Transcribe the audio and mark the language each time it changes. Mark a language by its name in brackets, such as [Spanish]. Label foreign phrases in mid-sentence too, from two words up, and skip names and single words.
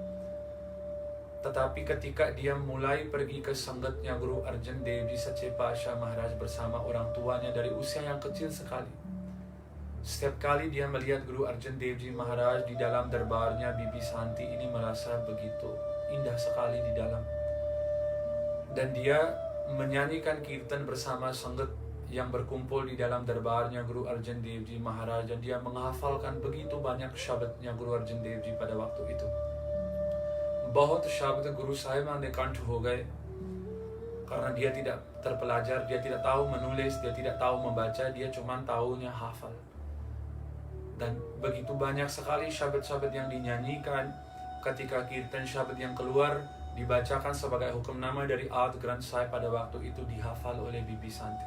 [Indonesian] Tetapi ketika dia mulai pergi ke sanggatnya Guru Arjan Dev Ji Sache Patsha Maharaj bersama orang tuanya dari usia yang kecil sekali, setiap kali dia melihat Guru Arjan Dev Ji Maharaj di dalam darbarnya, Bibi Santi ini merasa begitu indah sekali di dalam. Dan dia menyanyikan kirtan bersama sanggat yang berkumpul di dalam darbarnya Guru Arjan Dev Ji Maharaj, dan dia menghafalkan begitu banyak syabadnya Guru Arjan Dev Ji pada waktu itu. [Punjabi] ਬਹੁਤ ਸ਼ਬਦ ਗੁਰੂ ਸਾਹਿਬ ਨੇ ਕੰਠ ਹੋ ਗਏ, [Indonesian] karena dia tidak terpelajar, dia tidak tahu menulis, dia tidak tahu membaca, dia cuma tahunya hafal. Dan begitu banyak sekali syabad-syabad yang dinyanyikan. Ketika kirtan syabad yang keluar dibacakan sebagai hukum nama dari Ad Granth Sahib, pada waktu itu dihafal oleh Bibi Santi.